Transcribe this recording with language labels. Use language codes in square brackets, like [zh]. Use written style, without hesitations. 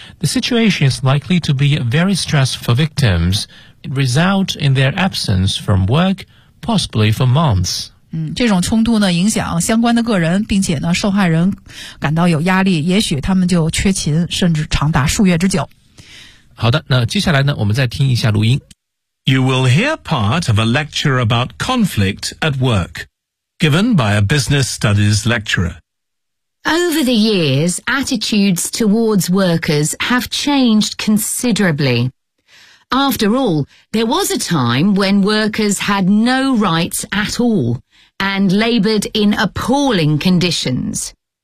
[en] The situation is likely to be very stressful for victims. It results in their absence from work, possibly for months. [zh] 嗯，这种冲突呢影响相关的个人，并且呢受害人感到有压力，也许他们就缺勤，甚至长达数月之久。好的，那接下来呢我们再听一下录音。 [en] You will hear part of a lecture about conflict at work, given by a business studies lecturer. Over the years, attitudes towards workers have changed considerably. After all, there was a time when workers had no rights at all and laboured in appalling conditions.